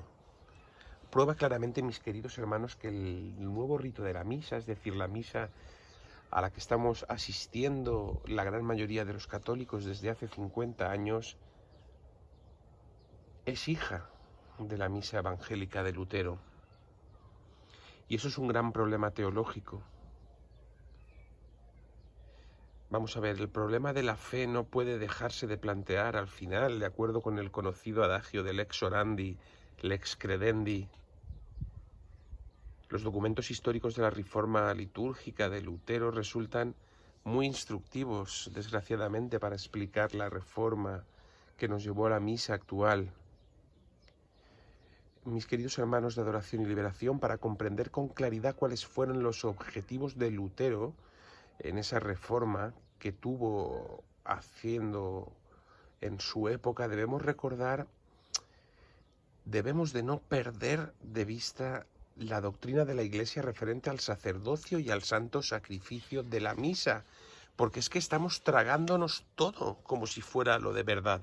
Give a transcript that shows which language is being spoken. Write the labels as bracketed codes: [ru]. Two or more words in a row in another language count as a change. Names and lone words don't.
[es] Prueba claramente, mis queridos hermanos, que el nuevo rito de la misa, es decir, la misa a la que estamos asistiendo la gran mayoría de los católicos desde hace 50 años, es hija de la misa evangélica de Lutero. Y eso es un gran problema teológico. Vamos a ver, el problema de la fe no puede dejarse de plantear al final, de acuerdo con el conocido adagio del [la] lex orandi, lex credendi. [es] Los documentos históricos de la reforma litúrgica de Lutero resultan muy instructivos, desgraciadamente, para explicar la reforma que nos llevó a la misa actual. Mis queridos hermanos de Adoración y Liberación, para comprender con claridad cuáles fueron los objetivos de Lutero en esa reforma que tuvo haciendo en su época, debemos de no perder de vista la doctrina de la Iglesia referente al sacerdocio y al santo sacrificio de la misa, porque es que estamos tragándonos todo como si fuera lo de verdad.